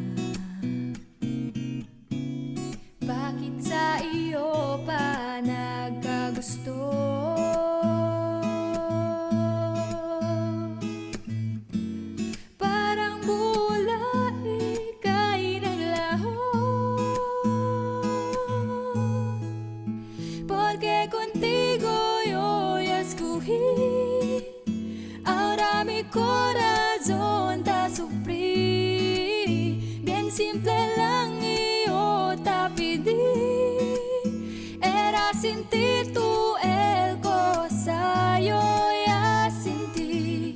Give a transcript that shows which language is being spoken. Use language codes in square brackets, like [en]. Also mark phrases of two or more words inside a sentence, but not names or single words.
[tl] Bakit sa iyo pa nagkagusto? Parang bula ika'y naglaho, [cbk] porque contigo yo ya escogí. Ahora mi corazón te sufrí, bien simple lang yo te pedí, era sentir tú el cosa yo ya sentí.